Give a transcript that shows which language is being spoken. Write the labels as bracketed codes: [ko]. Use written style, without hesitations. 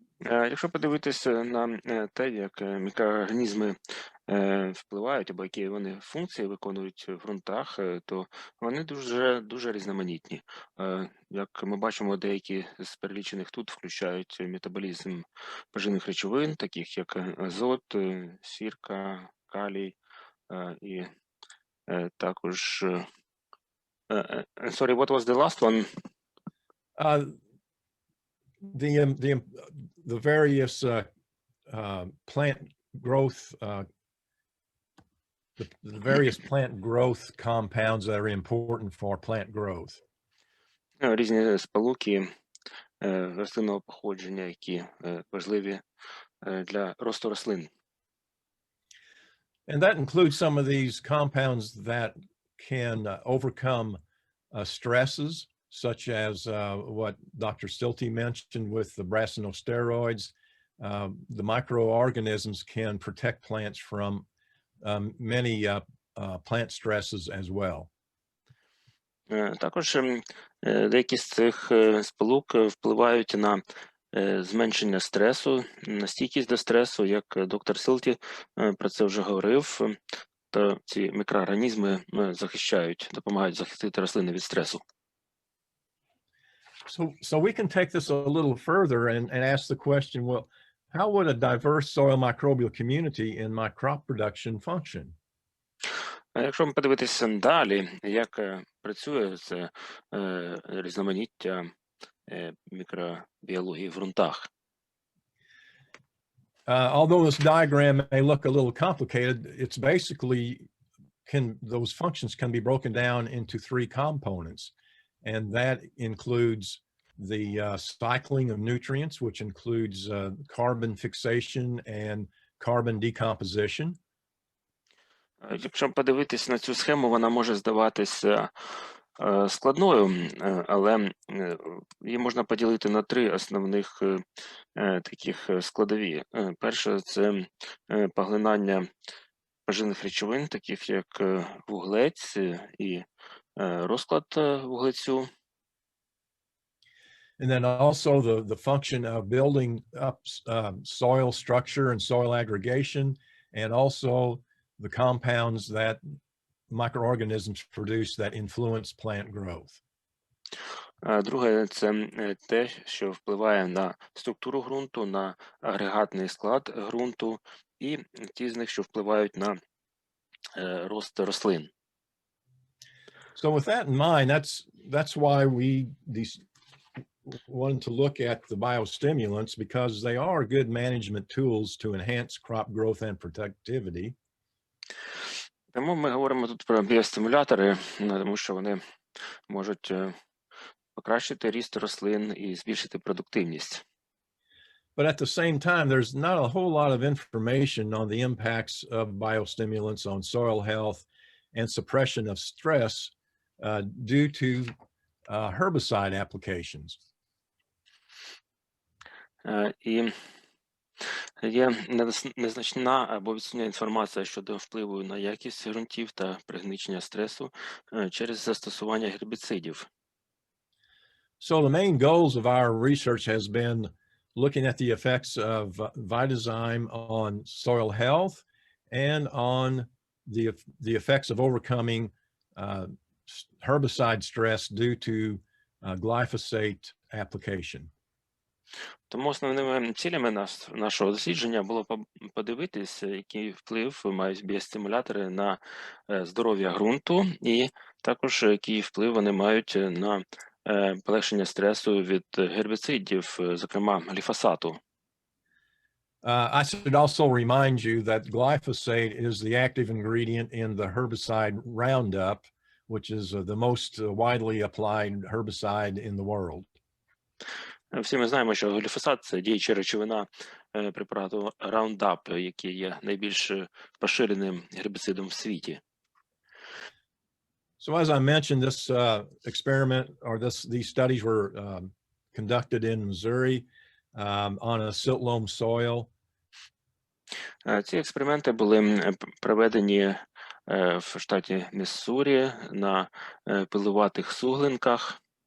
[uk] Якщо подивитися на те, як мікроорганізми впливають, або які вони функції виконують в ґрунтах, то вони дуже різноманітні. Як ми бачимо, деякі з перелічених тут включають метаболізм поживних речовин, таких як азот, сірка, калій, і також... [en] Sorry, what was the last one? The various plant growth, the various plant growth compounds that are important for plant growth. [uk] Різні сполуки рослинного походження, які важливі для росту рослин. [en] And that includes some of these compounds that can overcome stresses, such as what Dr. Stilty mentioned with the brassinosteroids. The microorganisms can protect plants from many plant stresses as well. [uk] Також деякі з цих сполук впливають на зменшення стресу, на стійкість до стресу, як доктор Силті про це вже говорив, то ці мікроорганізми допомагають захистити рослини від стресу. [en] So we can take this a little further and ask the question, well, how would a diverse soil microbial community in my crop production function? [uk] Якщо ми подивитися далі, як працює це різноманіття мікробіології в ґрунтах. [en] Although this diagram may look a little complicated, it's basically those functions can be broken down into three components. And that includes the cycling of nutrients, which includes carbon fixation and carbon decomposition. [uk] Якщо подивитись на цю схему, вона може здаватися складною, але її можна поділити на три основних таких складові. Перше – це поглинання поживних речовин, таких як вуглець і розклад вуглецю. [en] And then also the function of building up soil structure and soil aggregation, and also the compounds that microorganisms produce that influence plant growth. [uk] Друге – це те, що впливає на структуру ґрунту, на агрегатний склад ґрунту, і ті з них, що впливають на рост рослин. [en] So with that in mind, that's why we wanted to look at the biostimulants, because they are good management tools to enhance crop growth and productivity. [uk] Тому ми говоримо тут про біостимулятори, тому що вони можуть покращити ріст рослин і збільшити продуктивність. [en] But at the same time, there's not a whole lot of information on the impacts of biostimulants on soil health and suppression of stress due to herbicide applications. [uk] І Є незначна або відсутня інформація щодо впливу на якість ґрунтів та пригнічення стресу через застосування гербіцидів. [en] So the main goals of our research has been looking at the effects of Vitazyme on soil health and on the effects of overcoming herbicide stress due to glyphosate application. [uk] Тому основними цілями нашого дослідження було подивитися, який вплив мають біостимулятори на здоров'я ґрунту, і також який вплив вони мають на полегшення стресу від гербіцидів, зокрема гліфосату. [en] I should also remind you that glyphosate is the active ingredient in the herbicide Roundup, which is the most widely applied herbicide in the world. [uk] Всі ми знаємо, що гліфосат – це діюча речовина препарату Roundup, який є найбільш поширеним гербіцидом в світі. [en] So as I mentioned, this experiment or these studies were conducted in Missouri on a silt loam soil. [uk] Ці експерименти були проведені в штаті Міссурі на пилуватих суглинках.